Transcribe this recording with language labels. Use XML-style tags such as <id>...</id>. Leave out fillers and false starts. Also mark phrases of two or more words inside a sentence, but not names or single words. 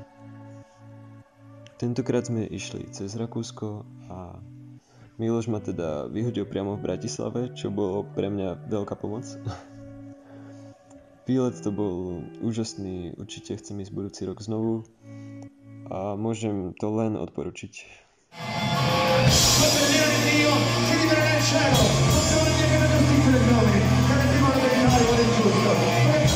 <sk>Tentokrát sme išli cez Rakúsko a Miloš ma teda vyhodil priamo v Bratislave, čo bolo pre mňa veľká pomoc. Výlet to bol úžasný, určite chcem ísť budúci rok znovu a môžem to len odporučiť.</sk> <it>Cielo, si libera nel cielo, non se lo niente da tutti i tuoi nomi, che ti vuole verità e vuole giusto.</it>